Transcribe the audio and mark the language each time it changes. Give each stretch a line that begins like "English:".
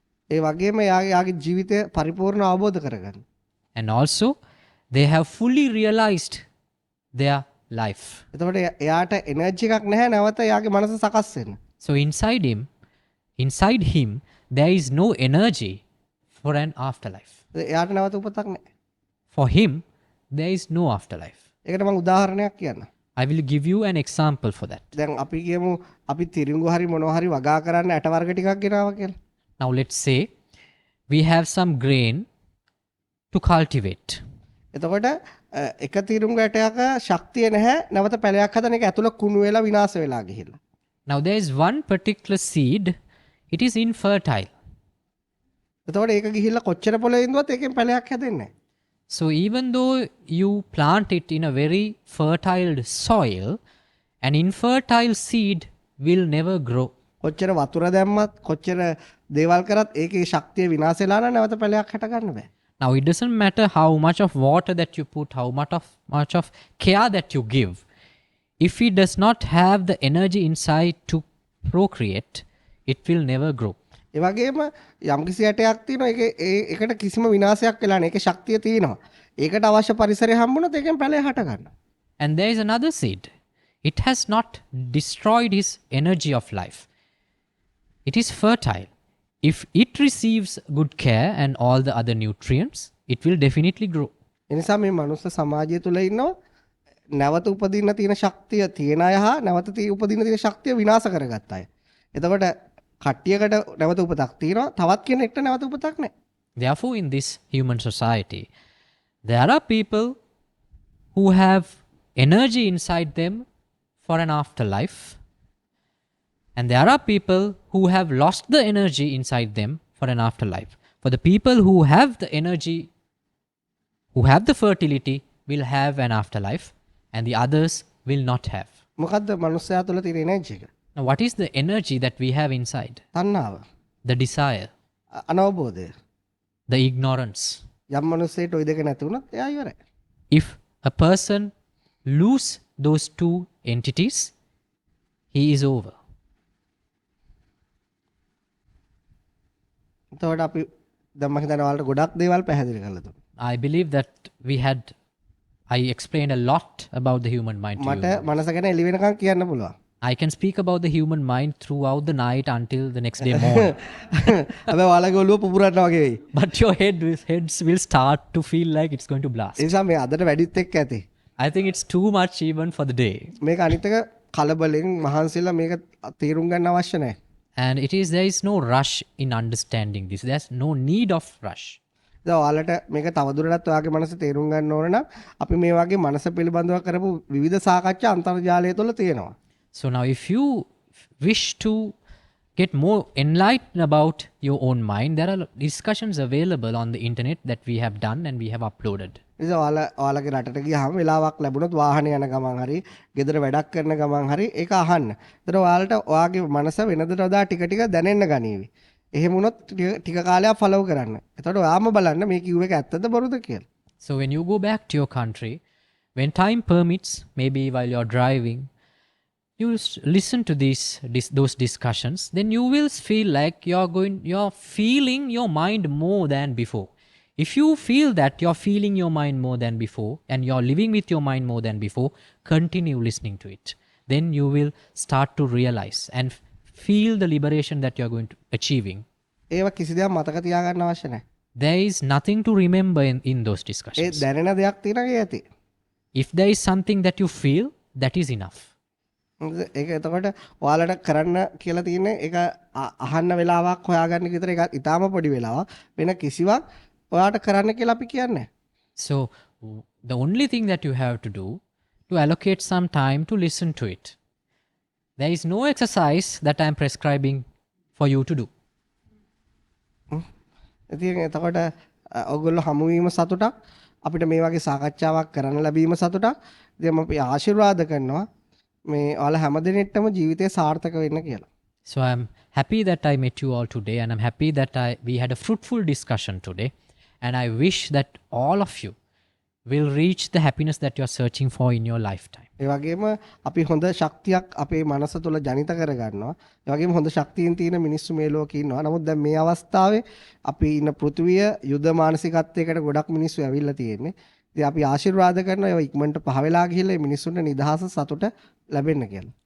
Sinhala: ඒ වගේම එයාගේ ජීවිතය පරිපූර්ණ අවබෝධ කරගන්න.
English: And also they have fully realized their life.
Sinhala: එතකොට එයාට එනර්ජි එකක් නැහැ නැවත එයාගේ මනස සකස් වෙන්න.
English: So inside him there is no energy for an afterlife.
Sinhala: එයාට නැවත උපතක් නැහැ.
English: For him there is no afterlife.
Sinhala: ඒකට මම උදාහරණයක් කියන්නම්.
English: I will give you an example for that.
Sinhala: දැන් අපි කියමු අපි තිරිඟු හරි මොනවා හරි වගා කරන්න ඇට වර්ග ටිකක් ගෙනාවා කියලා.
English: Now let's say we have some grain to cultivate.
Sinhala: එතකොට එක තිරිඟු ඇටයක ශක්තිය නැහැ නැවත පැලයක් හදන එක ඇතුළ කුණු වෙලා විනාශ වෙලා ගිහිල්ලා.
English: Now there is one particular seed, it is infertile.
Sinhala: එතකොට ඒක ගිහිල්ලා කොච්චර පොළේ ඉඳුවත් ඒකෙන් පැලයක් හැදෙන්නේ නැහැ.
English: So even though you plant it in a very fertile soil, an infertile seed will never grow.
Sinhala: කොච්චර වතුර දැම්මත් කොච්චර දේවල් කරත් ඒකේ ශක්තිය විනාශ වෙලා නම් නැවත පැලයක් හැට ගන්න බෑ.
English: Now it doesn't matter how much of water that you put, how much of care that you give. If it does not have the energy inside to procreate, it will never grow.
Sinhala: ඒ වගේම යම්කිසි ඇටයක් තියෙනවා ඒකට කිසිම විනාශයක් වෙලා නැහැ. ඒකේ ශක්තිය තියෙනවා. ඒකට අවශ්‍ය පරිසරය හම්බුනොත් ඒකෙන් පැලය හට ගන්නවා.
English: And there is another seed. It has not destroyed his energy of life. It is fertile. If it receives good care and all the other nutrients, it will definitely grow.
Sinhala: ඒ නිසා මේ මනුස්ස සමාජය තුළ ඉන්නවා නැවත උපදින්න තියෙන ශක්තිය තියෙන අය හා නැවත උපදින්න තියෙන ශක්තිය විනාශ කරගත්ත අය. එතකොට කට්ටියකට නැවත උපතක් තියෙනවා තවත් කෙනෙක්ට නැවත උපතක් නැහැ.
English: Therefore, in this human society, there are people who have energy inside them for an afterlife. And there are people who have lost the energy inside them for an afterlife. For the people who have the energy, who have the fertility, will have an afterlife, and the others will not have.
Sinhala: මොකද්ද මනුස්සයා තුළ තියෙන energy එක?
English: Now, what is the energy that we have inside?
Sinhala: තණ්හාව,
English: The desire,
Sinhala: අනවබෝධය.
English: the ignorance.
Sinhala: යම් මනුස්සයෙට ওই දෙක නැති වුණොත් එයා ඉවරයි.
English: If a person lose those two entities, he is over.
Sinhala: එතකොට අපි දැන් මම හිතනවා ඔයාලට ගොඩක් දේවල් පැහැදිලි කරලා දුන්නා.
English: I believe that I explained a lot about the human mind to
Sinhala: මට
English: you.
Sinhala: මනස ගැන එළි වෙනකන් කියන්න පුළුවන්.
English: I can speak about the human mind throughout the night until the next day morning.
Sinhala: හැබැයි ඔයාලගේ ඔළුව පුපුරන්න වගේ වෙයි.
English: But your heads will start to feel like it's going to blast.
Sinhala: ඒ නිසා මේ අදට වැඩිත් එක්ක ඇති.
English: I think it's too much even for the day.
Sinhala: මේක අනිත් එක කලබලෙන් මහන්සිලා මේක තේරුම් ගන්න අවශ්‍ය නැහැ.
English: And there is no rush in understanding this. There's no need of rush.
Sinhala: දැන් ඔයාලට මේක තවදුරටත් ඔයාගේ මනස තේරුම් ගන්න ඕන නම් අපි මේ වගේ මනස පිළිබඳව කරපු විවිධ සාකච්ඡා අන්තර්ජාලය තුළ තියෙනවා.
English: So now if you wish to get more enlightened about your own mind, there are discussions available on the internet that we have done and we have uploaded.
Sinhala: ඉතින් ඔයාලගේ රටට ගියාම වෙලාවක් ලැබුණොත් වාහනේ යන ගමන් හරි, ගෙදර වැඩක් කරන ගමන් හරි ඒක අහන්න. ඒතර ඔයාලට ඔයාගේ මනස වෙනදට වඩා ටික ටික දැනෙන්න ගනීවි. එහෙම වුණොත් ටික කාලයක් ෆලෝ කරන්න. එතකොට ඔයාම බලන්න මේ කිව්ව එක ඇත්තද බොරුද කියලා.
English: So when you go back to your country, when time permits, maybe while you're driving, you listen to those discussions, then you will feel like you're feeling your mind more than before. If you feel that you're feeling your mind more than before and you're living with your mind more than before, continue listening to it. Then you will start to realize and feel the liberation that you're going to achieving.
Sinhala: ඒව කිසි දෙයක් මතක තියාගන්න අවශ්‍ය නැහැ.
English: There is nothing to remember in those
Sinhala: A
English: discussions.
Sinhala: දැනෙන දෙයක් තියෙනවා ඒ ඇති.
English: If there is something that you feel, that is enough.
Sinhala: ඒක එතකොට ඔයාලට කරන්න කියලා තියෙන්නේ ඒක අහන්න වෙලාවක් හොයාගන්න විතර ඒක ඊටාම පොඩි වෙලාවක්. වෙන කිසිවක් ඔයාට කරන්න කියලා අපි කියන්නේ.
English: So the only thing that you have to do to allocate some time to listen to it. There is no exercise that I am prescribing for you to do.
Sinhala: ඉතින් එතකොට ඔයගොල්ලෝ හමුවීම සතුටක් අපිට මේ වගේ සාකච්ඡාවක් කරන්න ලැබීම සතුටක්. ඉතින් අපි ආශිර්වාද කරනවා මේ ඔයාලා හැමදෙනෙක්ටම ජීවිතේ සාර්ථක වෙන්න කියලා.
English: So I'm happy that I met you all today, and I'm happy that we had a fruitful discussion today. And I wish that all of you will reach the happiness that you're searching for in your lifetime.
Sinhala: ඒ වගේම අපි හොඳ ශක්තියක් අපේ මනස තුළ ජනිත කරගන්නවා. ඒ වගේම හොඳ ශක්තියින් තියෙන මිනිස්සු මේ ලෝකේ ඉන්නවා. නමුත් දැන් මේ අවස්ථාවේ අපි ඉන්න පෘථුවිය යුද මානසිකත්වයකට ගොඩක් මිනිස්සු ඇවිල්ලා තියෙන්නේ. ඉතින් අපි ආශිර්වාද කරනවා ඒවා ඉක්මනට පහ වෙලා ගිහිල්ලා මේ මිනිස්සුන්ට නිදහස සතුට ලැබෙන්න කියලා.